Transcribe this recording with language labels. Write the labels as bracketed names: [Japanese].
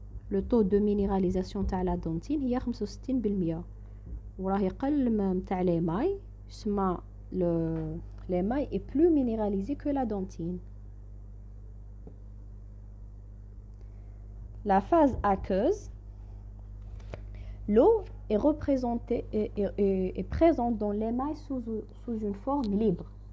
[French] Le taux de minéralisation تاع la dentine هي 65%. [Arabic] وراه يقل من تاع l'émail. [French] يسمى l'émail est plus minéralisé que la dentine. La phase aqueuse. L'eau est représentée est présente dans l'émail sous une forme libre.